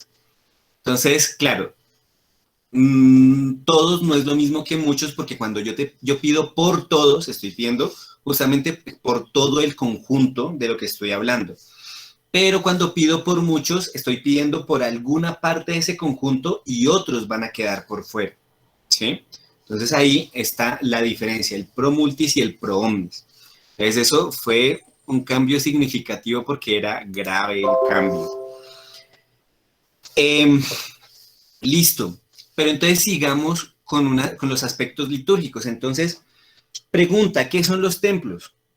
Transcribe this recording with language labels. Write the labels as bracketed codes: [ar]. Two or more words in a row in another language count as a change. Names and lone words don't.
[es] Entonces, claro, todos no es lo mismo que muchos, porque cuando yo pido por todos, estoy pidiendo justamente por todo el conjunto de lo que estoy hablando. Pero cuando pido por muchos, estoy pidiendo por alguna parte de ese conjunto y otros van a quedar por fuera, ¿sí? Entonces ahí está la diferencia, el [la] pro multis [es] y el [la] pro omnis. [es] Entonces eso fue un cambio significativo porque era grave el cambio. Listo, pero entonces sigamos con los aspectos litúrgicos. Entonces, pregunta, ¿qué son los templos?